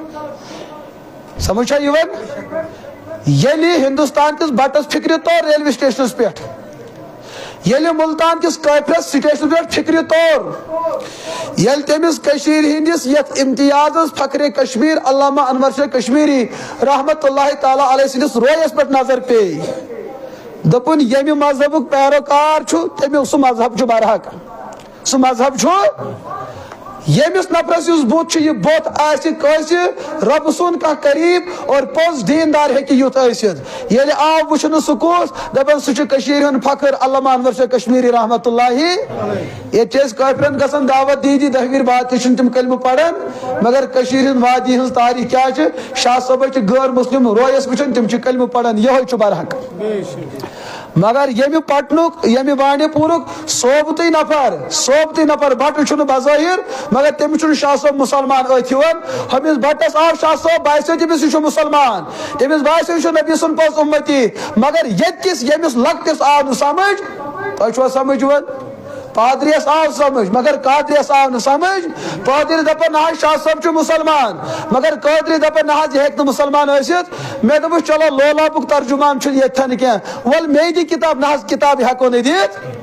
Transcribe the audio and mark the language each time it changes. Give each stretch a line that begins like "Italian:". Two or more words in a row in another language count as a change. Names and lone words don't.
Kashmiri: چھُ سمجھ چھا یِوان ییٚلہِ ہندوستان کِس بٹس فکرِ طور ریلوے سٹیشنس پٮ۪ٹھ ییٚلہِ ملتان کِس کٲفرس سٹیشنس پٮ۪ٹھ فکرِ طور ییٚلہِ تٔمِس کٔشیٖرِ ہٕنٛدِس یتھ امتیازس فخرِ کشمیٖر علامہ انور شاہ کشمیری رحمۃ اللہ تعالیٰ علیہ سٕنٛدِس رویس پٮ۪ٹھ نظر پیٚیہِ دپُن ییٚمہِ مذہبُک پیروکار چھُ تمیُک سُہ مذہب چھُ برحق سُہ مذہب چھُ ییٚمِس نفرس یُس بُت چھُ یہِ بُت آسہِ کٲنٛسہِ رۄبہٕ سُنٛد کانٛہہ قریٖب اور پوٚز دیٖندار ہیٚکہِ یُتھ ٲسِتھ ییٚلہِ آو وٕچھنہٕ سُہ کُس دپان سُہ چھُ کٔشیٖرِ ہُنٛد فخر علامہ انور شاہ کشمیری رحمۃ اللہ ییٚتہِ چھِ أسۍ کٲفرن گژھان دعوت دی دہوِر بعد تہِ چھِنہٕ تِم کلمہٕ پران مگر کٔشیٖرِ ہٕنٛز وادی ہٕنٛز تاریخ کیاہ چھِ شاہ صٲبے چھِ غٲر مسلم رویس وٕچھان تِم چھِ کلمہٕ پران یِہوے چھُ برحق مگر ییٚمہِ پٹنُک ییٚمہِ بانڈی پوٗرُک صوبتٕے نفر بٹہٕ چھُنہٕ بظٲہر مگر تٔمِس چھُنہٕ شاہ صٲب مُسلمان أتھۍ یِوان ہُمِس بٹس آو شاہ صٲب باسیو تٔمِس یہِ چھُ مُسلمان تٔمِس باسیو یہِ چھُ نبی سُنٛد پوٚز اُمتی مگر ییٚتہِ کِس ییٚمِس لۄکٹِس آو نہٕ سمجھ تۄہہِ چھُوا سمجھ یِوان پادریس آو سمجھ مگر قادریس آو نہٕ سمجھ پادری دپان نہ حظ شاہ صٲب چھُ مُسلمان مگر قادری دپان نہ حظ یہِ ہیٚکہِ نہٕ مُسلمان ٲسِتھ مےٚ دوٚپُس چلو لولابُک ترجُمان چھُنہٕ ییٚتھٮ۪ن کینٛہہ وَلہٕ مے دِ کِتاب نہ حظ کِتاب ہٮ۪کو نہٕ دِتھ